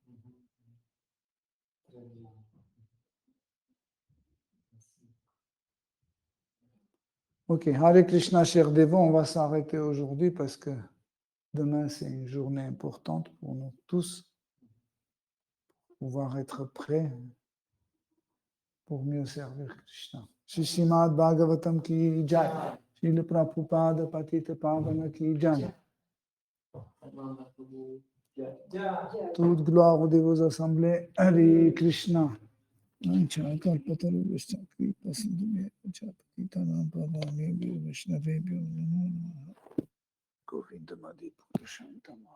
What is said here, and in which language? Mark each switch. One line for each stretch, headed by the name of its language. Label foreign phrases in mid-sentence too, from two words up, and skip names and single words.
Sanskrit: Ok, हरे कृष्ण,
French: cher Devo, on va s'arrêter aujourd'hui parce que demain c'est une journée importante pour nous tous, pouvoir être prêts pour mieux servir Krishna.
Hindi: श्री श्रीमद्भागवतम् की जय, श्रील प्रभुपाद पतित पावन की जय.
French: Toute gloire aux dévots assemblés,
Sanskrit: हरे कृष्ण. Govinda Madi Purushantama.